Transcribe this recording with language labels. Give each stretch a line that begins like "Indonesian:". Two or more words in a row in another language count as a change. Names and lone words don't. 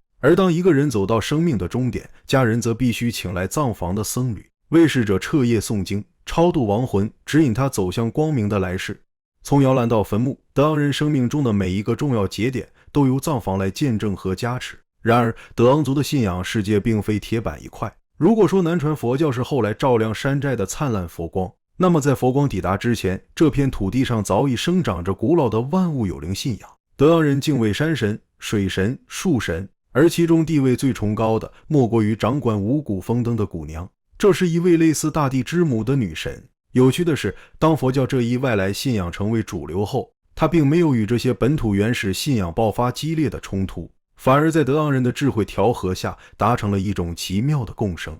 Chinese: 而當一個人走到生命的終點，家人則必須請來藏房的僧侶，為逝者徹夜誦經，超度亡魂，指引他走向光明的來世。從搖籃到墳墓，德昂人生命中的每一個重要節點都由藏房來見證和加持。然而，德昂族的信仰世界並非鐵板一塊。如果說南傳佛教是後來照亮山寨的燦爛佛光，那麼在佛光抵達之前，這片土地上早已生長着古老的萬物有靈信仰。德昂人敬畏山神、水神、樹神，而其中地位最崇高的莫過於掌管五谷丰登的谷娘。這是一位類似大地之母的女神。有趣的是，當佛教這一外來信仰成為主流後，它並沒有與這些本土原始信仰爆發激烈的衝突，反而在德昂人的智慧調和下，達成了一種奇妙的共生。